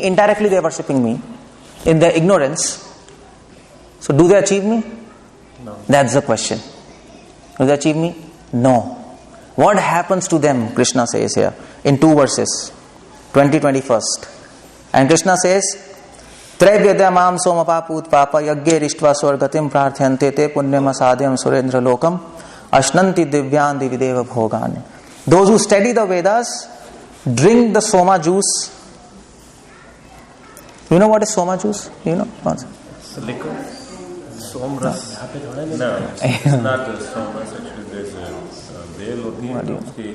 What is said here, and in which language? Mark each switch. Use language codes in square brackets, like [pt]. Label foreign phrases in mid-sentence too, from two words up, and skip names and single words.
[en] Indirectly, they're worshipping me in their ignorance. So do they achieve me? No. That's the question. Do they achieve me? No. What happens to them? Krishna says here in 2 verses, 20-21. And Krishna says, [sa] Traivyadya mam somapaput papa yagge rishtva swargatim prarthyante te punyam asadhyam surendra lokam ashnanti divyan divideva bhogani. [en] Those who study the Vedas, drink the soma juice. You know what is soma juice? You know? It's liquid. Somras. No, it's not the somras. Actually, there's a bale of